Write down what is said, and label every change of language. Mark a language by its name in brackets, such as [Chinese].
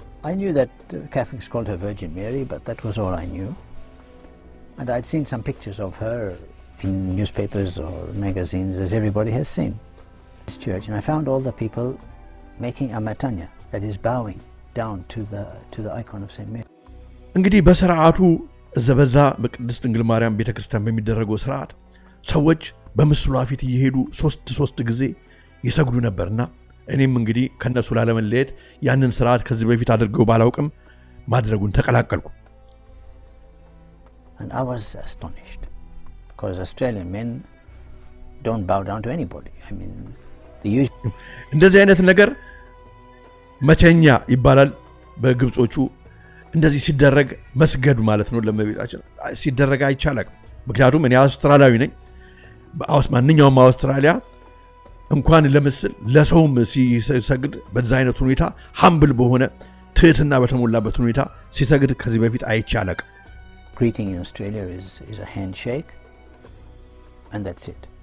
[English] I knew that Catholics called her Virgin Mary, but that was all I knew. And I'd seen some pictures of her in newspapers or magazines, as everybody has seen. This church, and I found all the people making a matanya, that is bowing down to the icon of Saint Mary. [Amharic] እንግዲህ በሥርዓቱ ዘበዛ በቅድስት ድንግል ማርያም ቤተክርስቲያን በሚደረገው ሥርዓት ሰዎች በምስሏ ፊት እየሄዱ ሶስት ጊዜ ይሰግዱ ነበርና እኔም እንግዲህ ከነሱ ላለመለየት ያንን ሥርዓት ከዚህ በፊት አድርገው ባላውቅም ማድረጉን ተቀላቀልኩ። [English] And I was astonished because Australian men don't bow down to anybody. I mean, the usual [Amharic] እንደዚህ አይነት ነገር መቸኛ ይባላል በግብጾቹ። እንደዚህ ሲደረግ መስገድ ማለት ነው ለመቤታችን ሲደረግ አይቻልም። ምክንያቱም እኔ አውስትራሊያዊ ነኝ። ማንኛውም አውስትራሊያ እንኳን ለምስል ለሰውም ሲሰግድ በዛ አይነት ሁኔታ ሃምብል በሆነ ትህትና በተሞላበት ሁኔታ ሲሰግድ ከዚህ በፊት አይቻልም። [English] Greeting in Australia is a handshake and that's it.